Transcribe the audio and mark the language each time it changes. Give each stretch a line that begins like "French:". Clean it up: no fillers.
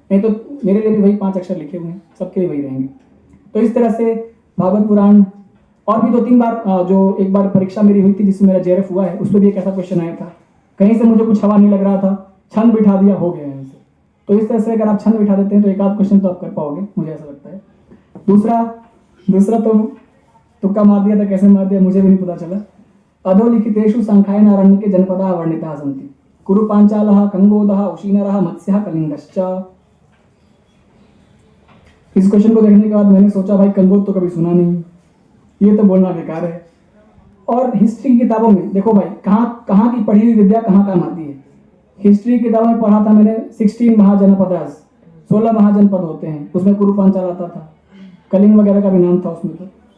Hindi: नहीं तो मेरे लिए भी वही 5 अक्षर लिखे हुए हैं, सबके लिए वही रहेंगे। तो इस तरह से भागवत पुराण, और भी 2-3 बार जो एक बार परीक्षा मेरी हुई थी जिसमें मेरा JRF हुआ है, उस पर भी एक ऐसा क्वेश्चन आया था, कहीं से मुझे कुछ हवा नहीं लग रहा था, छंद बिठा दिया, हो गया है। तो इस तरह से अगर आप छंद बिठा देते हैं तो एक आध क्वेश्चन तो आप कर पाओगे, मुझे ऐसा लगता है। दूसरा तो तुक्का मार दिया था, कैसे मार दिया मुझे भी नहीं पता चला।
Sanskrit: अधोलिखितेषु संख्यान आरण्यके जनपदा वर्णिताः सन्ति, कुरु पांचालः, कंगोदः, उशीनरः, मत्स्यः, कलिंगश्च।
Hindi: इस क्वेश्चन को देखने के बाद मैंने सोचा भाई कंगोद तो कभी सुना नहीं, ये तो बोलना बेकार है। और हिस्ट्री की किताबों में देखो भाई, कहाँ की पढ़ी हुई विद्या कहाँ काम आती है। हिस्ट्री की किताबों में पढ़ा था मैंने 16 महाजनपदास, 16 महाजनपद होते हैं, उसमें कुरु पांचाल आता था, कलिंग वगैरह का भी नाम था उसमें।